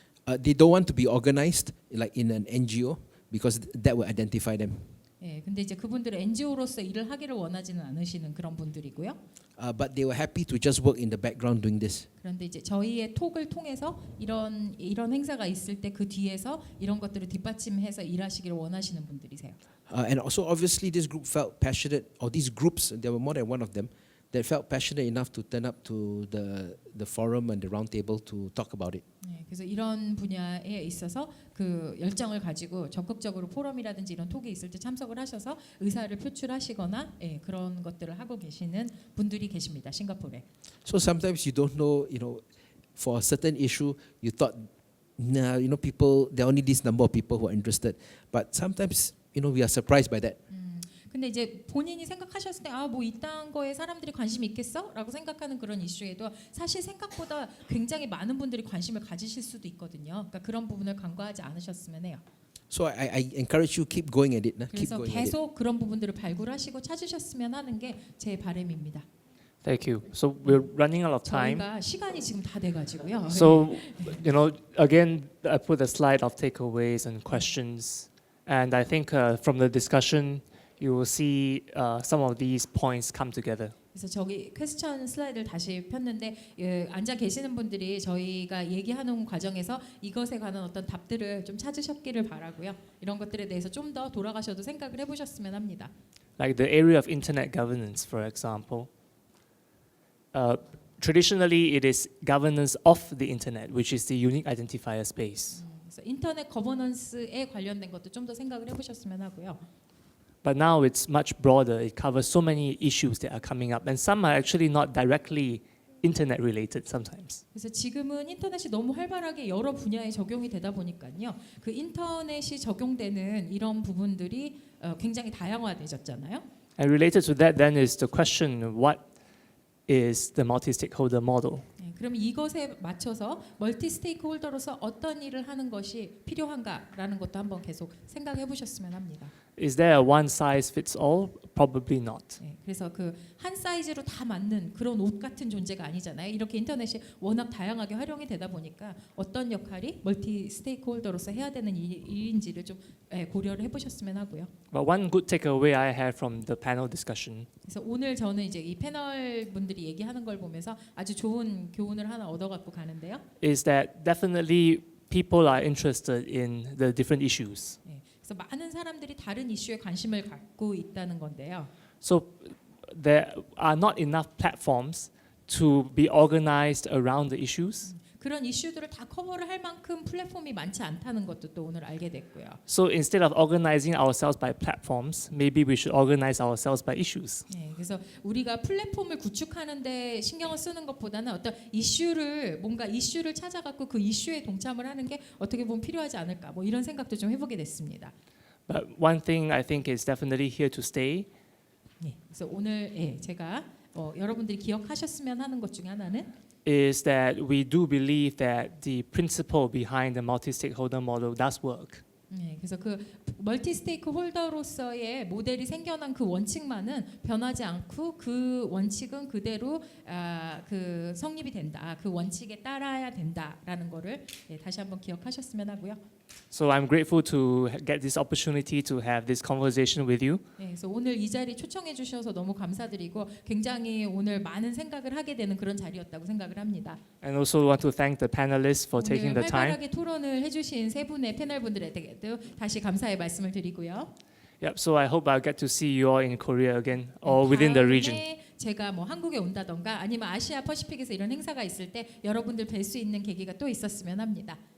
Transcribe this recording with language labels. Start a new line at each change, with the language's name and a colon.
English: They don't want to be organized like in an NGO because that will identify them.
Korean: 예, 근데 이제 그분들은 NGO로서 일을 하기를 원하지는 않으시는 그런 분들이고요.
English: But they were happy to just work in the background doing this.
Korean: 그런데 이제 저희의 톡을 통해서 이런 행사가 있을 때 그 뒤에서 이런 것들을 뒷받침해서 일하시기를 원하시는 분들이세요.
English: And also obviously this group felt passionate, or these groups, there were more than one of them, that felt passionate enough to turn up to the forum and the round table to talk about it.
Korean: 네, 그래서 이런 분야에 있어서 그 열정을 가지고 적극적으로 포럼이라든지 이런 톡이 있을 때 참석을 하셔서 의사를 표출하시거나 예, 그런 것들을 하고 계시는 분들이 계십니다. 싱가포르에.
English: So sometimes you don't know, for a certain issue, you thought, nah, people, there are only this number of people who are interested. But sometimes, we are surprised by that.
Korean: 근데 이제 본인이 생각하셨을 때 뭐 이딴 거에 사람들이 관심이 있겠어라고 생각하는 그런 이슈에도 사실 생각보다 굉장히 많은 분들이 관심을 가지실 수도 있거든요. 그러니까 그런 부분을 간과하지 않으셨으면 해요.
English: So I encourage you keep going at it. Keep
Korean: 그래서
English: going at it.
Korean: 계속 그런 부분들을 발굴하시고 찾으셨으면 하는 게 제 바람입니다.
English: Thank you. So we're running out of time.
Korean: 저희가 시간이 지금 다 돼가지고요.
English: So, again, I put a slide of takeaways and questions, and I think from the discussion, you will see some of these points come together.
Korean: 그래서 저기 퀘스천 슬라이드를 다시 폈는데 앉아 계시는 분들이 저희가 얘기하는 과정에서 이것에 관한 어떤 답들을 좀 찾으셨기를 바라고요. 이런 것들에 대해서 좀 더 돌아가셔도 생각을 해보셨으면 합니다.
English: Like the area of internet governance, for example. Traditionally, it is governance of the internet, which is the unique identifier space.
Korean: 그래서 인터넷 거버넌스에 관련된 것도 좀 더 생각을 해보셨으면 하고요.
English: But now it's much broader. It covers so many issues that are coming up, and some are actually not directly internet related sometimes.
Korean: 그래서 지금은 인터넷이 너무 활발하게 여러 분야에 적용이 되다 보니까요. 그 인터넷이 적용되는 이런 부분들이 굉장히 다양화되졌잖아요.
English: And related to that, then is the question: what is the multi-stakeholder model?
Korean: 네, 그럼 이것에 맞춰서 멀티 스테이크홀더로서 어떤 일을 하는 것이 필요한가라는 것도 한번 계속 생각해 보셨으면 합니다.
English: Is there a one size fits all? Probably not.
Korean: 네, 그래서 그 한 사이즈로 다 맞는 그런 옷 같은 존재가 아니잖아요. 이렇게 인터넷이 워낙 다양하게 활용이 되다 보니까 어떤 역할이 멀티 스테이크홀더로서 해야 되는 일인지를 좀 고려를 해보셨으면 하고요.
English: But one good takeaway I had from the panel discussion
Korean: 그래서 오늘 저는 이제 이 패널 분들이 얘기하는 걸 보면서 아주 좋은 교훈을 하나 얻어갖고 가는데요.
English: is that definitely people are interested in the different issues.
Korean: 네, 그래서 많은 사람들이 다른 이슈에 관심을 갖고 있다는 건데요.
English: So there are not enough platforms to be organized around the issues.
Korean: 그런 이슈들을 다 커버를 할 만큼 플랫폼이 많지 않다는 것도 또 오늘 알게 됐고요.
English: So instead of organizing ourselves by platforms, maybe we should organize ourselves by issues.
Korean: 네, 그래서 우리가 플랫폼을 구축하는데 신경을 쓰는 것보다는 어떤 뭔가 이슈를 찾아갖고 그 이슈에 동참을 하는 게 어떻게 보면 필요하지 않을까 뭐 이런 생각도 좀 해보게 됐습니다.
English: But one thing I think is definitely here to stay
Korean: 네, 그래서 오늘 제가 여러분들이 기억하셨으면 하는 것 중에 하나는
English: is that we do believe that the principle behind the multi-stakeholder model does work.
Korean: 네, 그래서 그 멀티 스테이크 홀더로서의 모델이 생겨난 그 원칙만은 변하지 않고 그 원칙은 그대로 그 성립이 된다. 그 원칙에 따라야 된다라는 거를 다시 한번 기억하셨으면 하고요.
English: So I'm grateful to get this opportunity to have this conversation with you.
Korean: 네, 그래서 오늘 이 자리 초청해 주셔서 너무 감사드리고 굉장히 오늘 많은 생각을 하게 되는 그런 자리였다고 생각을 합니다.
English: And also want to thank the panelists for taking
Korean: 오늘
English: the time.
Korean: 활발하게 토론을 해주신 세 분의 패널 분들에게도 다시 감사의 말씀을 드리고요.
English: Yep. So I hope I'll get to see you all in Korea again or within the region.
Korean: 다음에 제가 뭐 한국에 온다던가 아니면 아시아 퍼시픽에서 이런 행사가 있을 때 여러분들 뵐 수 있는 계기가 또 있었으면 합니다.